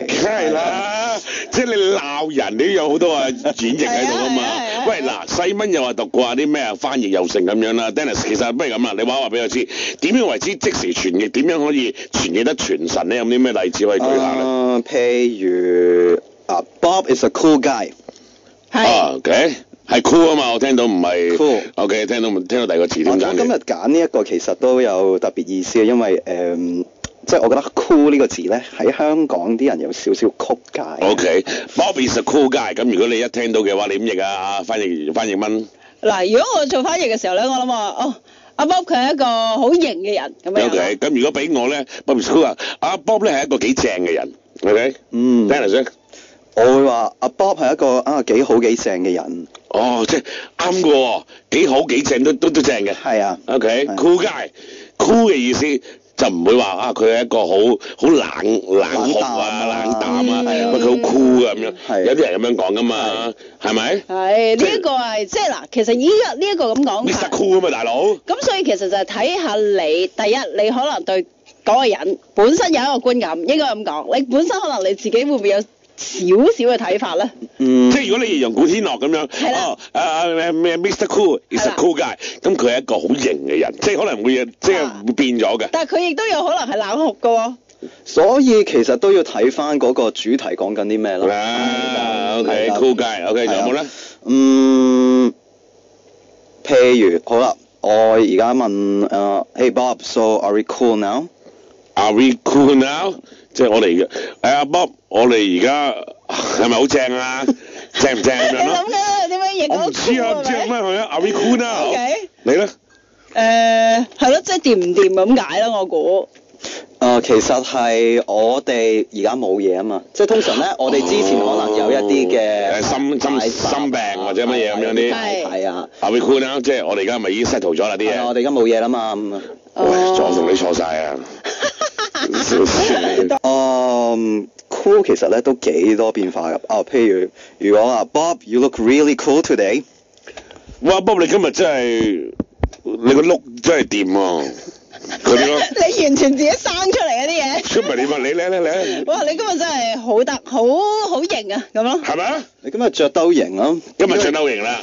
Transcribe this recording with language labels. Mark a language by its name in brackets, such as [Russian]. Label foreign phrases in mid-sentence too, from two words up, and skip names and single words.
[Cantonese] 梗係啦，即係你鬧人，你都有好多演繹喺度啊嘛。喂，嗱，細蚊又話讀過啲咩翻譯又成咁樣啦。Dennis， 其實不如咁啦，你話俾我知，點樣為之即時傳譯？點樣可以傳譯得傳神咧？有啲咩例子可以舉下咧？ [English] 譬如 Bob is a cool guy。 [Cantonese] OK， 係 cool 啊嘛，我聽到唔係 cool。OK，聽到第二個詞點解？我今日揀呢一個其實都有特別意思嘅，因為即係我覺得 cool 呢個字咧喺香港啲人有少少曲解。OK， [English] Bob is a cool guy。 [Cantonese] 咁如果你一聽到嘅話，你點譯啊？翻譯蚊。嗱，如果我做翻譯嘅時候咧，我諗話阿 Bob 佢係一個好型嘅人咁樣。 OK， 咁如果俾我咧 ， [English] Bob is cool [Cantonese] 啊，阿 Bob 咧係一個幾正嘅人。OK， Dennis，我會話阿 Bob 係一個幾好幾正嘅人。即係啱嘅喎，幾好幾正都正嘅。係啊。 [English] OK，cool guy， [Cantonese] cool 嘅意思就唔會話佢係一個好冷酷啊、冷淡啊，佢好 cool 啊咁樣。有啲人咁樣講噶嘛，係咪？係呢一個係即係嗱，其實依家呢一個咁講。 Mr. Cool 啊嘛，大佬。咁所以其實就係睇下你第一，你可能對嗰個人本身有一個觀感，應該咁講。你本身可能你自己會唔會有少少嘅睇法咧？即係如果你形容古天樂咁樣，Mr. [English] Cool is a cool guy， [Cantonese] 咁佢係一個好型嘅人，即係可能會即係會變咗嘅。但係佢亦都有可能係冷酷嘅喎。所以其實都要睇翻嗰個主題講緊啲咩咯。 [English] OK，cool guy，OK， [Cantonese] 仲有冇咧？譬如好啦，我而家問 [English] Hey Bob，so are we cool now？Are we cool now？ [Cantonese] 即係我哋阿 Bob， 我哋而家係咪好正啊？正唔正咁樣咯？你諗緊點樣譯？我唔知啊，唔知點樣去啊？ [English] Are we cool now？ [Cantonese] 你咧？係咯，即係掂唔掂咁解啦，我估。其實係我哋而家冇嘢啊嘛，即係通常咧，我哋之前可能有一啲嘅心病或者乜嘢咁樣啲。係啊。 [English] Are we cool now？ [Cantonese] 即係我哋而家咪已經 settle 咗啦啲嘢。我哋而家冇嘢啦嘛。喂，我同你錯晒啊！ cool 其實咧都幾多變化㗎。譬如果話 [English] Bob，you look really cool today。 [Cantonese] 哇 ，Bob 你今日真係你個 look 真係掂喎！你完全自己生出嚟嗰啲嘢。出埋你話你。哇！你今日真係好型啊，咁咯。係咪啊？你今日着得好型咯。今日着得好型啦。